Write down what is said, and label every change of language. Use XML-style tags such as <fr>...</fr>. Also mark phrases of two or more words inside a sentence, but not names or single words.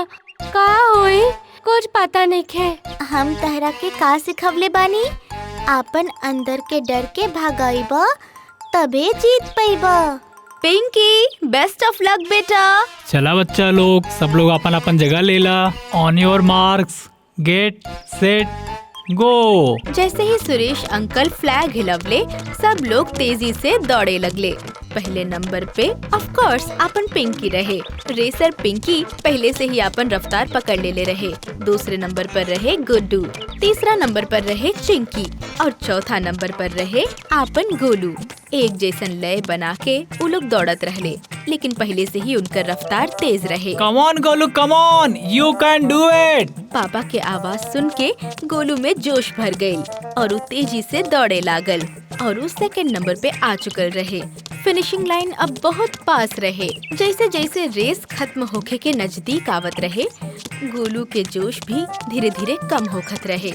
<bho>का होई कुछ पता नइखे। हम तहरा के का सिखवले बानी? आपन अंदर के डर के भगाइबा तबे जीत पाइबा। पिंकी,</bho> <en>best of luck</en> <bho>बेटा। चला बच्चा लोग, सब लोग अपन अपन जगह ले ला।</bho> <en>On your marks, get set go.</en> <bho>जैसे ही सुरेश अंकल फ्लैग हिलवले सब लोग तेजी से दौड़े लगले। पहले नंबर पे</bho> <en>of course</en> <bho>अपन पिंकी रहे। रेसर पिंकी पहले से ही अपन रफ्तार पकड़ ले रहे। दूसरे नंबर पर रहे गुड्डू, तीसरा नंबर पर रहे चिंकी और चौथा नंबर पर रहे आपन गोलू। एक जैसन लय बना के वो लोग दौड़त रहले, लेकिन पहले से ही उनका रफ्तार तेज रहे।</bho> <en>Come on गोलू, come on, you can do it।</en> <bho>पापा के आवाज सुन के गोलू में जोश भर गई और वो तेजी से दौड़े लागल और वो</bho> <en>second number</en> <bho>पे आ चुकल रहे।</bho> <en>finishing line</en> <bho>अब बहुत पास रहे। जैसे जैसे रेस खत्म होके के नजदीक आवत रहे, गोलू के जोश भी धीरे धीरे कम होखत रहे।</bho>